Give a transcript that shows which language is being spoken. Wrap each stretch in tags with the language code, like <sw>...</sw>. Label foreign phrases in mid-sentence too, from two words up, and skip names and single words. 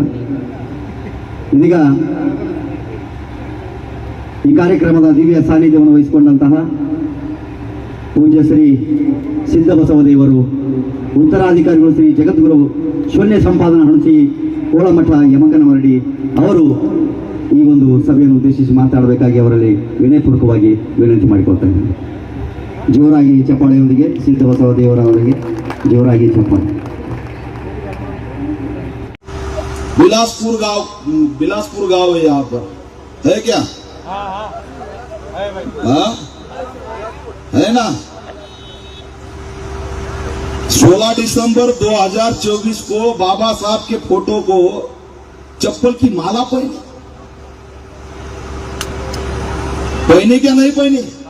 <kn>ಇದೀಗ ಈ ಕಾರ್ಯಕ್ರಮದ ದಿವ್ಯ ಸಾನ್ನಿಧ್ಯವನ್ನು ವಹಿಸಿಕೊಂಡಂತಹ ಪೂಜ್ಯ ಶ್ರೀ ಸಿದ್ದಬಸವದೇವರು, ಉತ್ತರಾಧಿಕಾರಿಗಳು ಶ್ರೀ ಜಗದ್ಗುರು ಶೂನ್ಯ ಸಂಪಾದನಾ ಹಣಸಿ ಕೋಳಮಠ ಯಮಕನಮರಡಿ ಅವರು ಈ ಒಂದು ಸಭೆಯನ್ನು ಉದ್ದೇಶಿಸಿ ಮಾತಾಡಬೇಕಾಗಿ ಅವರಲ್ಲಿ ವಿನಯಪೂರ್ವಕವಾಗಿ ವಿನಂತಿ ಮಾಡಿಕೊಳ್ತಾ ಇದ್ದೇನೆ. ಜೋರಾಗಿ ಚಪ್ಪಾಳೆಯೊಂದಿಗೆ ಸಿದ್ದಬಸವದೇವರವರಿಗೆ ಜೋರಾಗಿ ಚಪ್ಪಾಳೆ.</kn> <hi>बिलासपुर गांव है यहाँ पर, है क्या? हाँ है ना। 16 दिसंबर 2024 को बाबा साहब के फोटो को चप्पल की माला पहने क्या नहीं पहने?</hi>